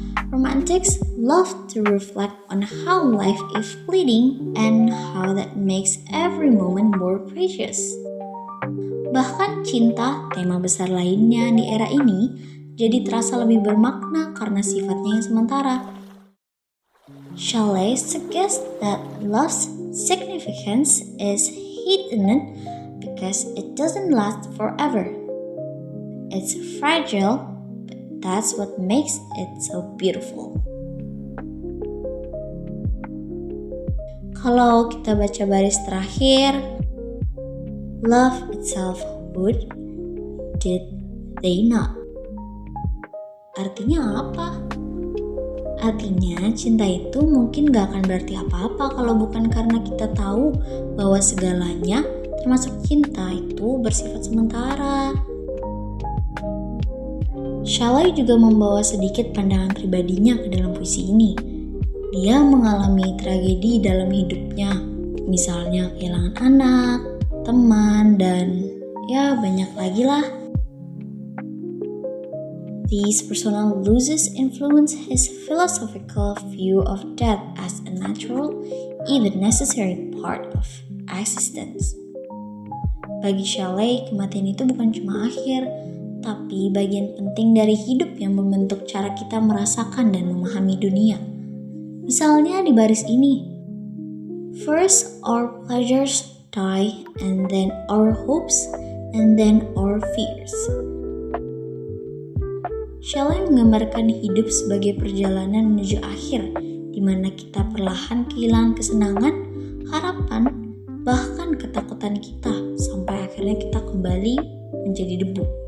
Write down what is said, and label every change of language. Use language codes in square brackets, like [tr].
[en] Romantics love to reflect on how life is fleeting and how that makes every moment more precious. [id] Bahkan cinta, tema besar lainnya di era ini, jadi terasa lebih bermakna karena sifatnya yang sementara. [en] Shelley suggests that love's significance is hidden because it doesn't last forever. It's fragile, but that's what makes it so beautiful. [id] Kalau kita baca baris terakhir, [en] love itself would, did they not? [id] Artinya apa? Artinya cinta itu mungkin gak akan berarti apa-apa kalau bukan karena kita tahu bahwa segalanya termasuk cinta itu bersifat sementara. Shelley juga membawa sedikit pandangan pribadinya ke dalam puisi ini. Dia mengalami tragedi dalam hidupnya, misalnya kehilangan anak, teman, dan banyak lagi lah. [en] These personal losses influence his philosophical view of death as a natural, even necessary part of existence. [id] Bagi Shelley, kematian itu bukan cuma akhir, tapi bagian penting dari hidup yang membentuk cara kita merasakan dan memahami dunia. Misalnya di baris ini. [en] First, our pleasures die, and then our hopes, and then our fears. [id] Shelley menggambarkan hidup sebagai perjalanan menuju akhir, di mana kita perlahan kehilangan kesenangan, harapan, bahkan ketakutan kita, sampai akhirnya kita kembali menjadi debu.